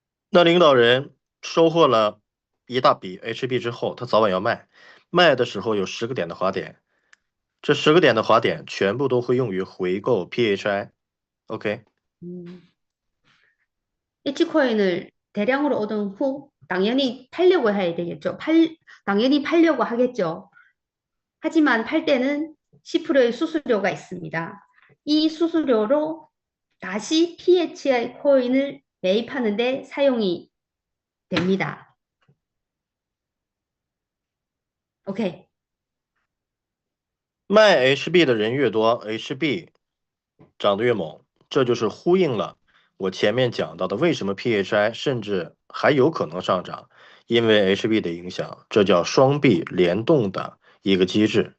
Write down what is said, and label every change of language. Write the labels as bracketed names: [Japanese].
[Chinese] 那领导人收获了一大笔 HB 之后，他早晚要卖，卖的时候有10个点的滑点，这10个点的滑点全部都会用于回购 PHI。 [English] OK， [Korean] H코인을 대량으로 얻은 후 당연히 팔려고 해야 되겠죠. 당연히 팔려고 하겠죠. 하지만 팔 때는 10%의 수수료가 있습니다. 이 수수료로 다시 PHI 코인을 매입하는데 사용이 됩니다. [English] OK， [Chinese] 卖 HB 的人越多 ，HB 涨得越猛，这就是呼应了我前面讲到的为什么 PHI 甚至还有可能上涨，因为 HB 的影响，这叫双币联动的一个机制。